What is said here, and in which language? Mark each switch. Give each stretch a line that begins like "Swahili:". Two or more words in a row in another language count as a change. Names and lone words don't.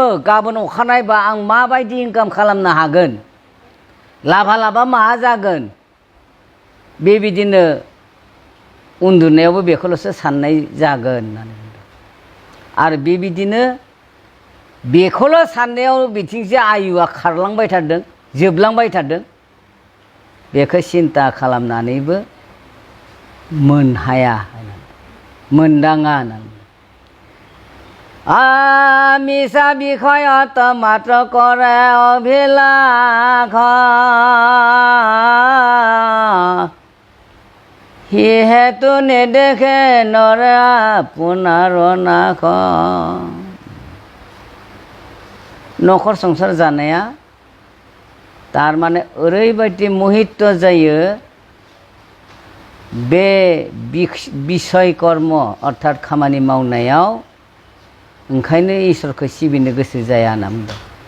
Bodo: गाबोन अखानायबा आं माबायदि इनकाम खालामनो हागोन लाभा लाभा मा जागोन बेबायदिनो उन्दुनायावबो बेखौल'सो साननाय जागोन होननानै बुंदों आरो बेबायदिनो बेखौल' साननायाव बिथिंसो आयुआ खारलांबाय थादों जोबलांबाय थादों बेखौ सिन्ता खालामनानैबो मोनहाया मोनदाङा होननानै
Assamese: আমিষা বিষয়ত মাত্ৰ কৰে অভিলাষ সিহেতু নেদেখে নৰে আপোনাৰ নাশ
Bodo: न'खर संसार जानाया तारमाने ओरैबायदि मुहित जायो बे बिसय कर्म अर्थात खामानि मावनायाव ओंखायनो इसोरखौ सिबिनो गोसो जाया होनना बुंदों